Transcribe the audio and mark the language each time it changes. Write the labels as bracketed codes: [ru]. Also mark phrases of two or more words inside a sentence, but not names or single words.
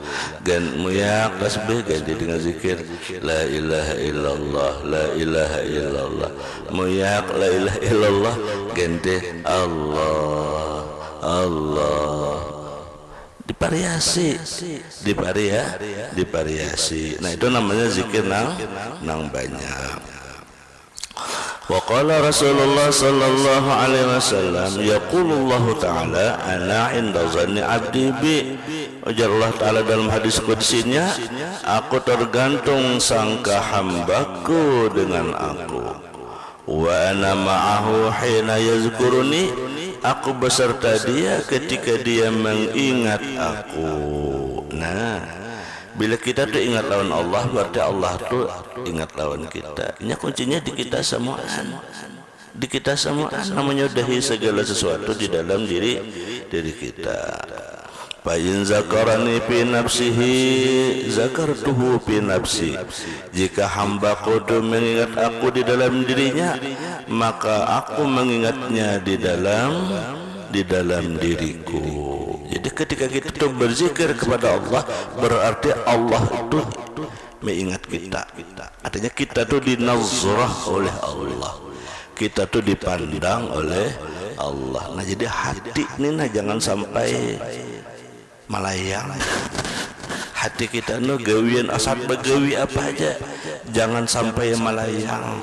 [bjn] Muyak tasbih ganti dengan zikir, [ar] لا إله إلا الله, لا إله إلا الله. [bjn] Muyak [ar] لا إله إلا الله [bjn] ganti Allah, Allah. Divariasi. Nah, itu namanya zikir nang banyak. [ar] وقال رسول الله صلى الله عليه وسلم يقول الله تعالى أنا عند ظن عبدي بي. [bjn] Ujar Allah Ta'ala dalam hadis qudsinya, aku tergantung sangka hambaku dengan aku. [ar] وأنا معه حين يذكرني, [bjn] aku beserta dia ketika dia mengingat aku. Nah, bila kita tuh ingat lawan Allah, berarti Allah tuh ingat lawan kita. Ini kuncinya di kita semuaan. Di kita semuaan namanya udahi segala sesuatu di dalam diri kita. [ar] فإن ذكرني في نفسه ذكرته في نفسي. [bjn] Jika hambaku itu mengingat aku di dalam dirinya, maka aku mengingatnya di dalam diriku. Jadi ketika kita itu berzikir kepada Allah, berarti Allah itu mengingat kita. Artinya kita tuh dinazrah oleh Allah, kita tuh dipandang oleh Allah. Nah jadi hati ini nah jangan sampai melayang. Hati kita nu gawian asal begawi apa aja, jangan sampai melayang.